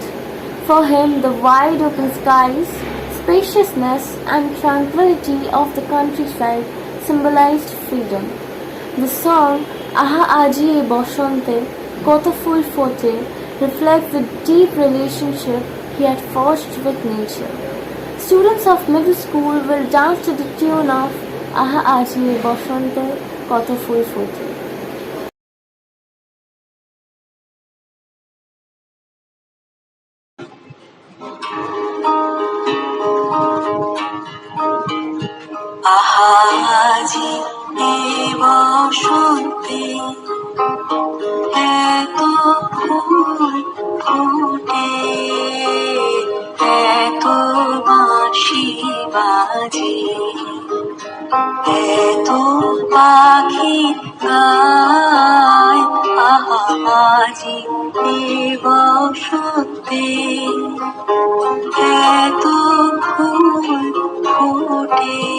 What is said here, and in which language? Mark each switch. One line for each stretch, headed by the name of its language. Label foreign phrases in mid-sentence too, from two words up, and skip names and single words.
English: For him, the wide open skies, spaciousness and tranquility of the countryside symbolized freedom. The song Aha Aji E Boshonte, Koto Phul Fote reflects the deep relationship he had forged with nature. Students of middle school will dance to the tune of Aha Aji E Boshonte, Koto Phul Fote.
Bangla: আহা আজি এ বসন্তে, এতো ফুল ফোটে, এতো বাঁশি বাজে, এতো পাখি গায়, আহা আজি এ বসন্তে, এতো ফুল ফোটে,